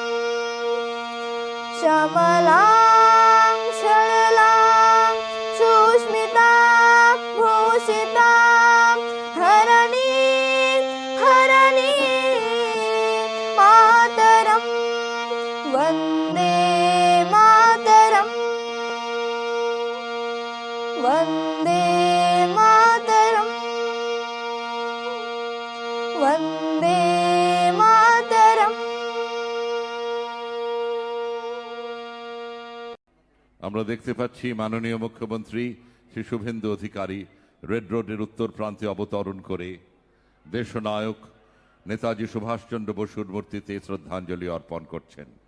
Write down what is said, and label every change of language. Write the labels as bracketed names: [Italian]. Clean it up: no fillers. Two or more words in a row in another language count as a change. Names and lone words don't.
[Sanskrit] श्यामलां सरलां सुस्मितां भूषितां धरणीं मातरं वन्दे मातरम् वन्दे मातरम् वन्दे मातरम्। [Bangla] আমরা দেখতে পাচ্ছি মাননীয় মুখ্যমন্ত্রী শ্রী শুভেন্দু অধিকারী রেড রোডের উত্তর প্রান্তে অবতরণ করে দেশনায়ক নেতাজি সুভাষচন্দ্র বসুর মূর্তিতে শ্রদ্ধাঞ্জলি অর্পণ করছেন।